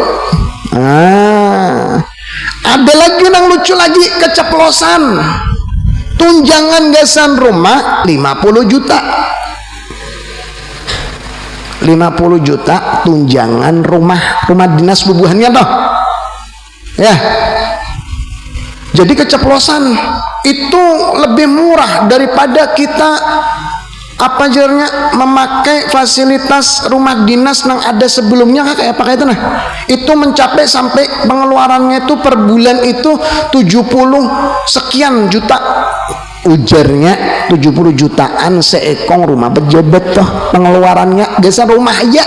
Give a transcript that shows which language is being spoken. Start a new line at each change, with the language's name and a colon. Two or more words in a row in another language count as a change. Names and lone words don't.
Indonesian: Ada lagi yang lucu lagi, keceplosan.
Banjar: Tunjangan gasan rumah 50 juta. 50 juta tunjangan rumah dinas bubuhannya toh ya. Jadi keceplosan itu lebih murah daripada kita apa jarnya memakai fasilitas rumah dinas yang ada sebelumnya kayak apa itu. Nah itu mencapai sampai pengeluarannya itu per bulan itu 70 sekian juta, ujarnya 70 jutaan seekong rumah pejabat toh pengeluarannya desa rumah aja.